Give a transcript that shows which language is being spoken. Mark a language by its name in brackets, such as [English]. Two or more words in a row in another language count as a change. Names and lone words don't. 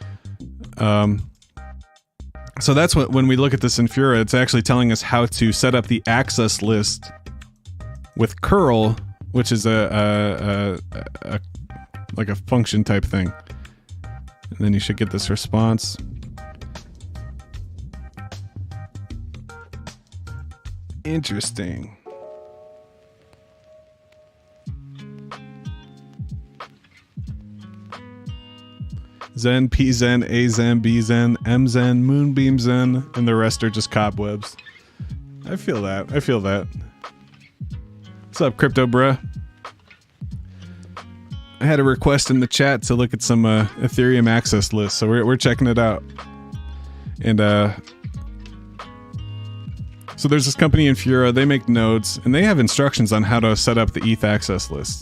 [English] So that's what, when we look at this in Fura, it's actually telling us how to set up the access list with curl, which is a like a function type thing. And then you should get this response. Interesting. Zen, P-Zen, A-Zen, B-Zen, M-Zen, Moonbeam Zen, and the rest are just cobwebs. I feel that. I feel that. What's up, Crypto Bruh? I had a request in the chat to look at some Ethereum access lists, so we're checking it out. And so there's this company in Fura, they make nodes, and they have instructions on how to set up the ETH access list.